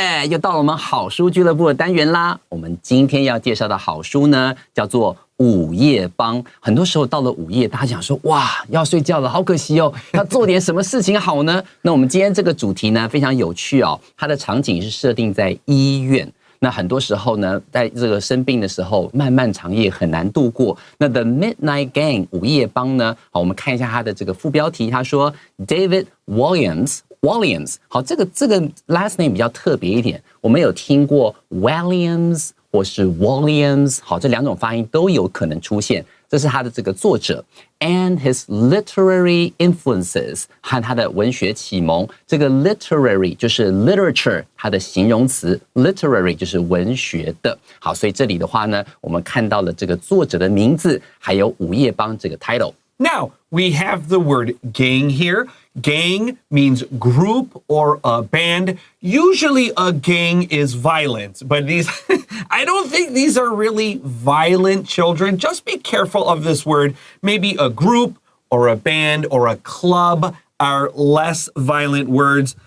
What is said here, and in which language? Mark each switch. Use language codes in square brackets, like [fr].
[zh] 又到了我们好书俱乐部的单元啦。我们今天要介绍的好书呢，叫做午夜帮。很多时候到了午夜，大家讲说，哇，要睡觉了，好可惜哦，要做点什么事情好呢？那我们今天这个主题呢，非常有趣哦，它的场景是设定在医院。那很多时候呢，在这个生病的时候，漫漫长夜很难度过。那 The Midnight Gang 午夜帮呢？好，我们看一下它的这个副标题，他说 David Walliams， 好，这个 last name 比较特别一点，我们有听过 Williams 或是 Walliams， 好，这两种发音都有可能出现。这是他的这个作者 [en] and his literary influences [zh] 和他的文学启蒙。这个 literary 就是 literature 它的形容词 literary 就是文学的。好，所以这里的话呢，我们看到了这个作者的名字，还有午夜帮这个 title。 [en] Now, we have the word gang here. Gang means group or a band. Usually a gang is violent, but these, I don't think these are really violent children. Just be careful of this word. Maybe a group or a band or a club are less violent words.